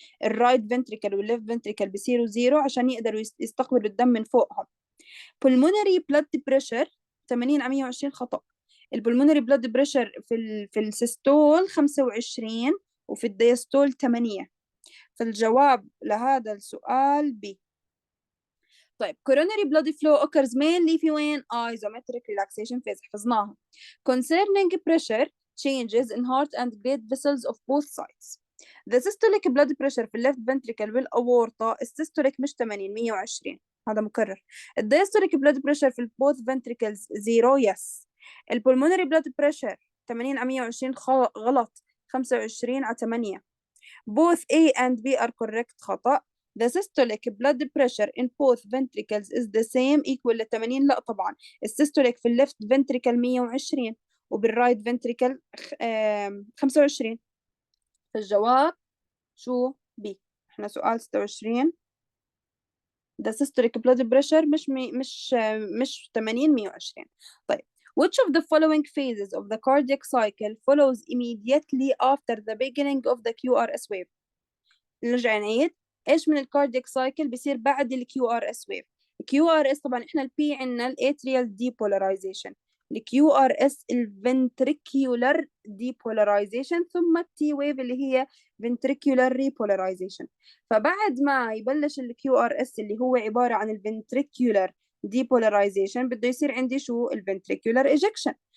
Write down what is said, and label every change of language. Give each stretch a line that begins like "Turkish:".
Arabic: الرايت ventricle والليفت ventricle بيصيروا زيرو عشان يقدروا يستقبلوا الدم من فوقهم.
English: pulmonary blood pressure 80 على 120.
Arabic: خطأ. البلمونري بلاد بريشر في السيستول 25 وفي الديستول 8، فالجواب لهذا السؤال B.
English: طيب coronary blood flow occurs mainly
Arabic: في وين؟
English: isometric relaxation phase، حفظناها. concerning pressure changes in heart and great vessels of both sides. the systolic blood pressure
Arabic: في الليفت ventricle والأورطة السيستوليك مش 80، 120، هذا مكرر. الديستوليك blood pressure في both ventricles 0. yes. البلمونري بلاد بريشر 80 على 120 غلط، 25 على 8.
English: both A and B are correct. خطأ. the systolic blood pressure in both ventricles is the same equal ل 80.
Arabic: لا طبعا، السيستوليك في الليفت ventricle 120 وبالرايت ventricle 25، فالجواب شو؟ B. احنا سؤال 26.
English: the systolic blood pressure
Arabic: مش 80، 120.
English: طيب which of the following phases of the cardiac cycle follows immediately after the beginning of the QRS wave؟
Arabic: نرجع نعيد. ايش من الكاردياك سايكل بيصير بعد الكيو ار اس ويف؟ الكيو ار اس طبعا احنا البي عندنا الاتريال ديبولاريزيشن، الكيو ار اس الفنتريكيولار ديبولاريزيشن، ثم التي ويف اللي هي فنتريكيولار ريبولاريزيشن. فبعد ما يبلش الكيو ار اس اللي هو عباره عن الفنتريكيولار ديبولاريزيشن بده يصير عندي شو؟ الفنتريكيولار ايجكشن.